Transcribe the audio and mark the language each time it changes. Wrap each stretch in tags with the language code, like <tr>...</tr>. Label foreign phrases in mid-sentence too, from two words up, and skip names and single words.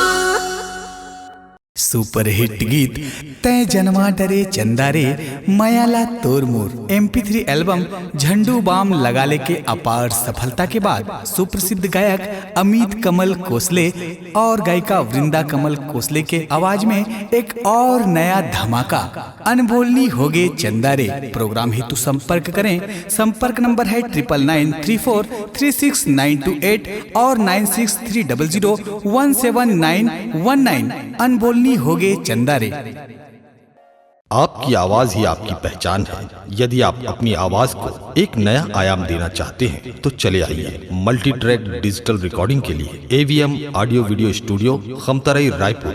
<hi>सुपरहिट गीत तय जन्मा डरे चंदा रे मयाला तोर मोर MP3 एल्बम झंडू बाम लगाले के अपार सफलता के बाद सुप्रसिद्ध गायक अमित कमल कोसले और गायिका वृंदा कमल कोसले के आवाज में एक और नया धमाका अनबोलनी होगे चंदा रे। प्रोग्राम हेतु संपर्क करें, संपर्क नंबर है 9994366928 और 9630017919। अनबोलनी होगे चंदा रे। आपकी आवाज ही आपकी पहचान है। यदि आप अपनी आवाज को एक नया आयाम देना चाहते हैं तो चले आइए</hi> <en>multi track digital recording</en> <hi>के लिए AVM ऑडियो वीडियो स्टूडियो खमतराई रायपुर।</hi>